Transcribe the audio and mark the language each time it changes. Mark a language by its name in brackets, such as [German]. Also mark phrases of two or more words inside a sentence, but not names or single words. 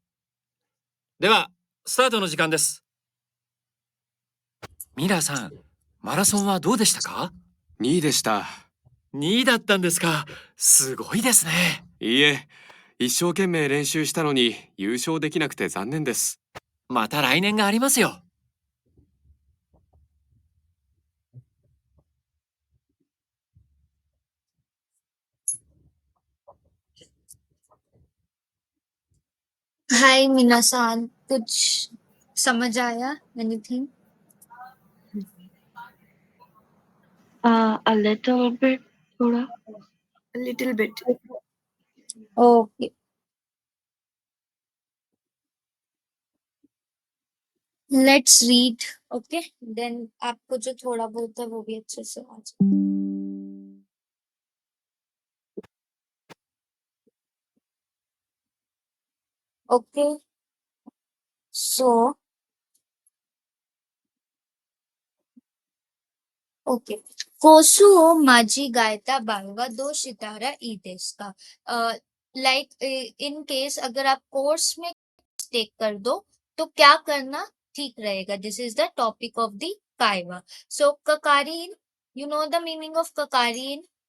[Japanese] では、スタートの時間です。ミラーさん、マラソンはどうでしたか？ 2位でした。 2位だったんですか。すごいですね。いいえ、一生懸命練習したのに優勝できなくて残念です。また来年がありますよ。 [Hindi] हाय मीना-सान, कुछ समझ आया? [English] एनीथिंग? A little bit. थोड़ा. A little bit. OK. Let's read. OK, then [Hindi] आपको जो थोड़ा बहुत है वो भी अच्छे से आ जाए. [English] OK, so OK. [Japanese] コースを間違えた場合はどうしたらいいですか? [English] like in case [Hindi] अगर आप कोर्स में मिस्टेक कर दो तो क्या करना ठीक रहेगा? [English] This is the topic of the kaiwa. So kakarin, you know the meaning of kakarin?